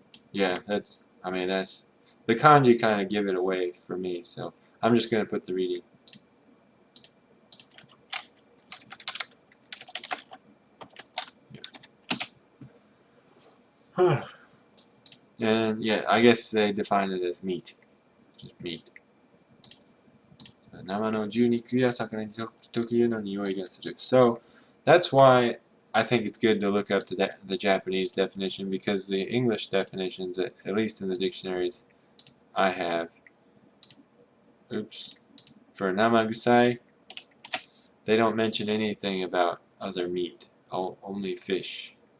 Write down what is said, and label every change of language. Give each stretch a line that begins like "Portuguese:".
English: Yeah, I mean, that's, the kanji kind of give it away for me, so I'm just going to put the reading. Yeah. And yeah, I guess they define it as meat. Just meat.
Japanese: 生の牛肉や魚に特有の匂いがする.
English: So that's why I think it's good to look up the Japanese definition, because the English definitions, at least in the dictionaries I have, oops, for namagusai, they don't mention anything about other meat, only fish.